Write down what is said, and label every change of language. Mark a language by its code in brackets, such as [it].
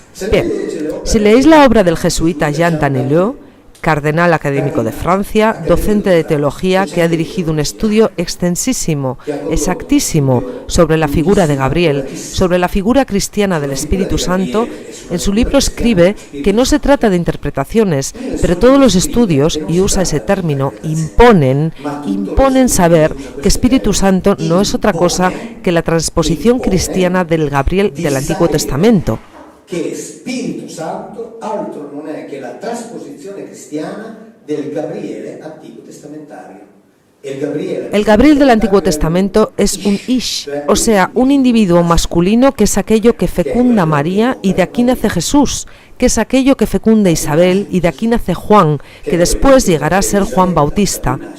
[es] Bien, si leéis la obra del jesuita Jean Danielou, cardenal académico de Francia, docente de teología que ha dirigido un estudio extensísimo, exactísimo, sobre la figura de Gabriel, sobre la figura cristiana del Espíritu Santo, en su libro escribe que no se trata de interpretaciones, pero todos los estudios, y usa ese término, imponen saber que Espíritu Santo no es otra cosa que la transposición cristiana del Gabriel del Antiguo Testamento. [it] Che Spirito Santo altro non è che la trasposizione cristiana del Gabriele antico testamentario. [es] El Gabriel del Antiguo Testamento es un Ish, o sea, un individuo masculino que es aquello que fecunda a María y de aquí nace Jesús, que es aquello que fecunda a Isabel y de aquí nace Juan, que después llegará a ser Juan Bautista.